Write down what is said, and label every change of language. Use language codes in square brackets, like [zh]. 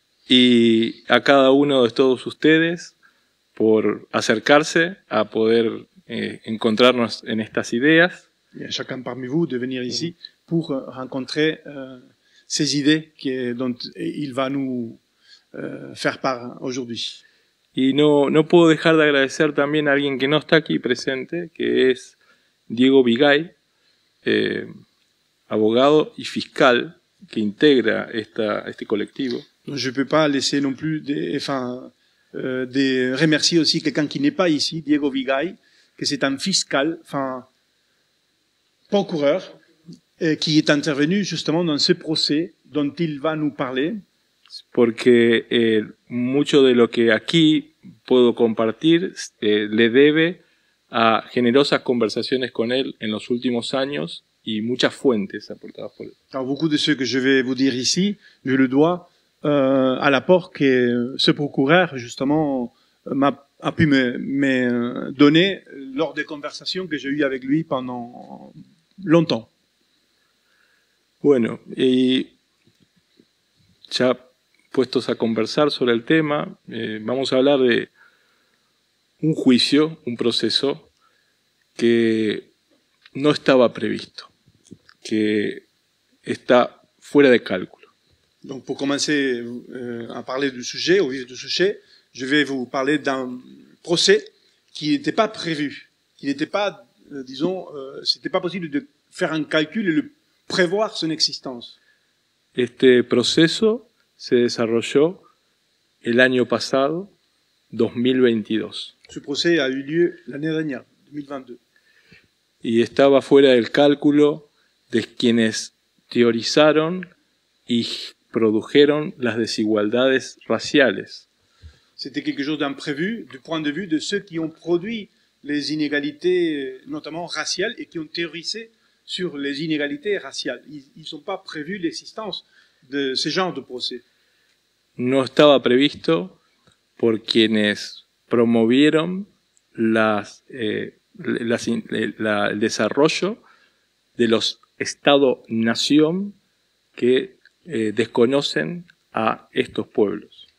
[es] Y a cada uno de todos ustedes por acercarse a poder encontrarnos en estas ideas. [fr] Et à chacun parmi vous de venir ici pour rencontrer ces idées dont il va nous faire part aujourd'hui. [es] Y no puedo dejar de agradecer también a alguien que no está aquí presente, que es Diego Vigay, abogado y fiscal que integra este colectivo. [fr] Donc, je ne peux pas laisser non plus de remercier aussi quelqu'un qui n'est pas ici, Diego Vigay, que c'est un fiscal, procureur, qui est intervenu justement dans ce procès dont il va nous parler. [es] Porque mucho de lo que aquí puedo compartir le debe a generosas conversaciones con él en los últimos años y muchas fuentes aportadas por él. [fr] Alors, beaucoup de ce que je vais vous dire ici, je le dois à l'apport que ce procureur, justement, a pu me donner lors des conversations que j'ai eues avec lui pendant longtemps. [es] Bueno, y ya puestos a conversar sobre el tema, vamos a hablar de un juicio, un proceso que no estaba previsto, que está fuera de cálculo. [fr] Donc, pour commencer à parler du sujet, au vif du sujet, je vais vous parler d'un procès qui n'était pas prévu, qui n'était pas, c'était pas possible de faire un calcul et de prévoir son existence. [es] Este proceso se desarrolló el año pasado, 2022, [fr] Ce procès a eu lieu l'année dernière, 2022. [es] y estaba fuera del cálculo de quienes teorizaron y produjeron las desigualdades raciales. [fr] C'était quelque chose d'imprévu du point de vue de ceux qui ont produit les inégalités, notamment raciales, et qui ont théorisé sur les inégalités raciales. Ils n'ont pas prévu l'existence de ce genre de procès. [es] No estaba previsto por quienes promovieron el desarrollo de los Estado-nación que desconocen a estos pueblos.